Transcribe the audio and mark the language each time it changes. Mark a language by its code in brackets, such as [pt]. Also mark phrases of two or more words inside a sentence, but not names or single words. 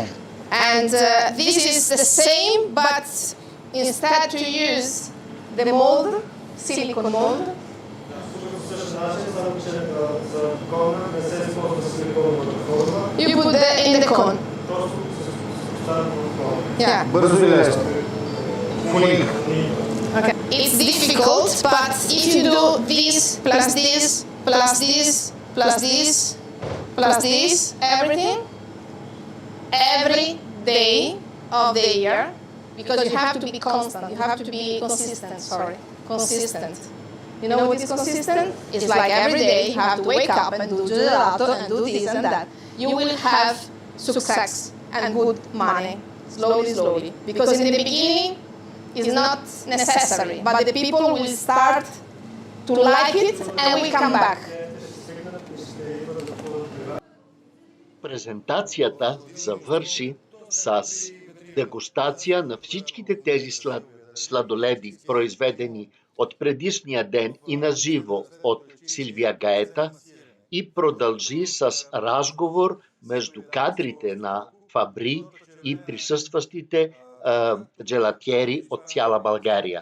[en] And this is the same, but instead to use the mold, silicone mold. You put in the cone. Yeah. [bg] Бързо и лесно. [en] Okay. It's difficult, but if you do this plus this plus this plus this plus this, everything, every day of the year, because you have to be constant, you have to be consistent. You know what is consistent? It's like every day you have to wake up and do gelato and do this and that. You will have success and good money, slowly. Because in the beginning, it's not necessary, but the people will start to like it and we come back. [bg] Презентацията завърши с дегустация на всичките тези сладоледи, произведени от предишния ден и на живо от Силвия Гаета, и продължи с разговор между кадрите на Фабри и присъстващите джелатиери от цяла България.